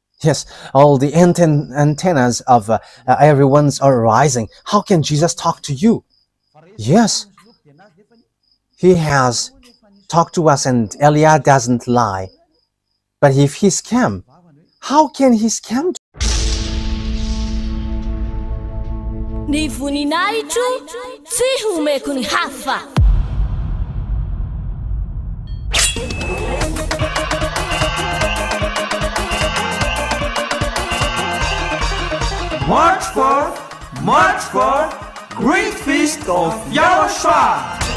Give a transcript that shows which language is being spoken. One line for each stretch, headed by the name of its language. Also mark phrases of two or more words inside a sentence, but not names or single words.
English: Yes, all the antennas of everyone's are rising. How can Jesus talk to you? Yes, he has talked to us, and Elia doesn't lie. But if he scam, how can he scam?
Malagasy: Ny voninahitro tsy homeko ny hafa.
English: March 4th, Great Feast of YAHOSHUAH.